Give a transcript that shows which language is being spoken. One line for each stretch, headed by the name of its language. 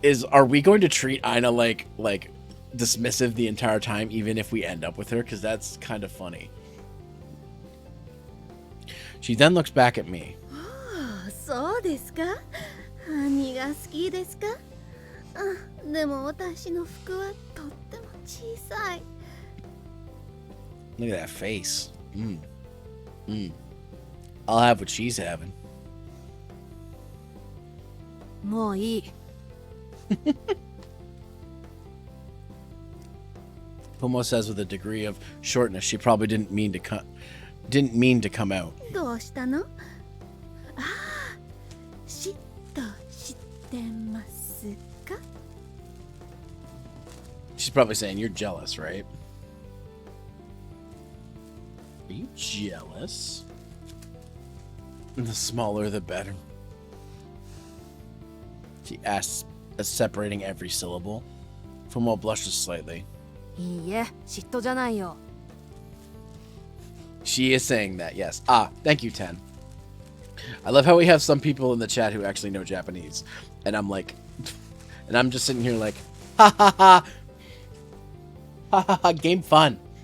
English: Are we going to treat Ina like dismissive the entire time, even if we end up with her? Because that's kind of funny. She then looks back at me.
Japanese: そうですか何が好きですかでも私の服はとっても小さい
English: Look at that face. I'll have what she's having.
Japanese: もういい。
English: Pomo says with a degree of shortness she probably didn't mean to come out.
Japanese: どうしたのああ嫉妬してますか
English: She's probably saying, you're jealous, right? Are you jealous? The smaller, the better. She asks, separating every syllable. Fumo blushes slightly.
Japanese: いいえ、嫉妬じゃないよ。
English: She is saying that, yes. Ah, thank you, Ten. I love how we have some people in the chat who actually know Japanese. And I'm like, and I'm just sitting here like, ha ha ha. Ha ha ha, game fun.